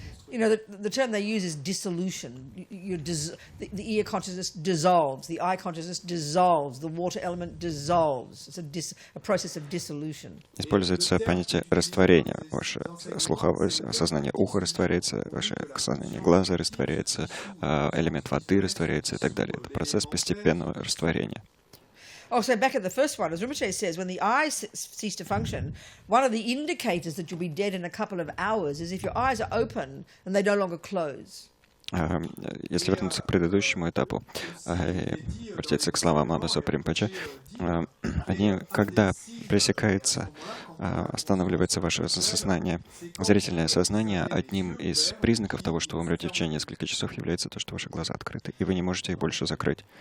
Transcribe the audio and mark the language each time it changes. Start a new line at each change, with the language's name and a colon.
English: You know, the term they use is dissolution. The ear consciousness dissolves, the eye consciousness dissolves, the water element dissolves. It's a process of dissolution.
Russian: Используется понятие растворения. Ваше слуховое сознание уха растворяется, ваше сознание глаза растворяется, элемент воды растворяется и так далее. Это процесс постепенного растворения.
English: Oh, so back at the first one, as Rinpoche says, when the eyes cease to function, one of the indicators that you'll be dead in a couple of hours is if your eyes are open and they no longer close.
Russian: Если вернуться к предыдущему этапу, обратиться к словам Лама Зопы Ринпоче, они, когда пресекается, останавливается ваше сознание, зрительное сознание, одним из признаков того, что вы умрете в течение нескольких часов, является то, что ваши глаза открыты, и вы не можете их больше закрыть.